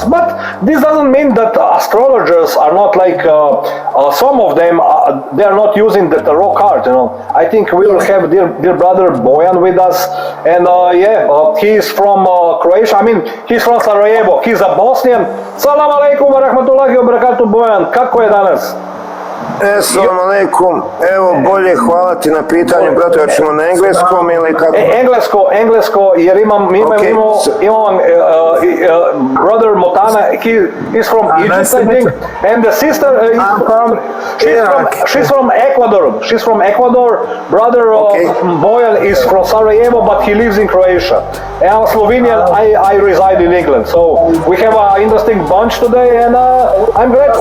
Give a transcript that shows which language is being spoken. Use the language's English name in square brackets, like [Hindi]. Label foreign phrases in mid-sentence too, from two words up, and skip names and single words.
[English] But this doesn't mean that astrologers are not like some of them. They are not using the tarot cards. I think we will have dear brother Bojan with us, and he's from Croatia. I mean, he's from Sarajevo. He's a Bosnian. [Arabic] سلام عليكم ورحمة الله وبركاته, Bojan. [Bosnian] Kako je danas? [Arabic] السلام عليكم. [Bosnian] Evo, bolje, hvala ti na pitanju, brate, hoćemo na engleskom ili kako? Englesko, jer imam [English] brother Motana, he's from Egypt, I think, and the sister she's from Ecuador. She's from Ecuador. Brother Bojan is from Sarajevo, but he lives in Croatia. And I'm Slovenian, I reside in England. So we have an interesting bunch today, and I'm glad.